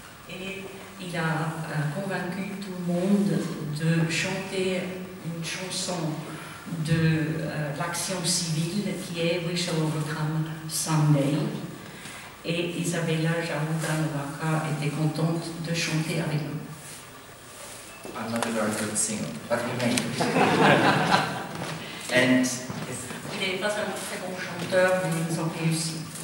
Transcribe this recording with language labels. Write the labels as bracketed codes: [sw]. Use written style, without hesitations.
[fr] Et il a convaincu tout le monde de chanter une chanson de l'action civile qui est We Shall Overcome Someday. Et Izabela Jaruga-Nowacka était contente de chanter avec nous. [en] I'm not a very good singer, but we made it. And [fr] il n'est pas un très bon chanteur, mais ils ont réussi.